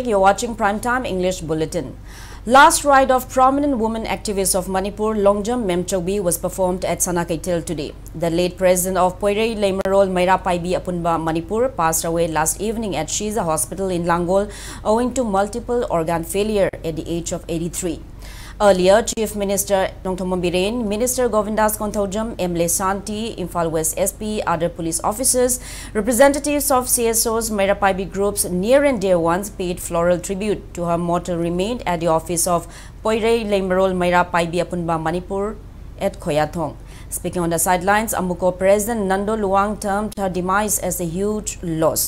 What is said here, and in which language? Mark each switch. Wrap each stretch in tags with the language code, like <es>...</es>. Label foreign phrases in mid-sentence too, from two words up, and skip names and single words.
<en>You're watching Primetime English Bulletin. Last ride of prominent woman activist of Manipur, Longjam Memchobi, was performed at Sanakaitil today. The late president of Poirei Leimarol Maira Paibi Apunba Manipur passed away last evening at Shiza Hospital in Langol owing to multiple organ failure at the age of 83. Earlier, Chief Minister Nongthomam Biren, Minister Govindas Konthaujam, Emle Santi, Imphal West SP, other police officers, representatives of CSOs, Mairapaibi groups, near and dear ones paid floral tribute to her mortal remains at the office of Poirei Leimarol Mairapaibi Apunba Manipur at Khoyathong. Speaking on the sidelines, Amuko President Nando Luang termed her demise as a huge loss.</en>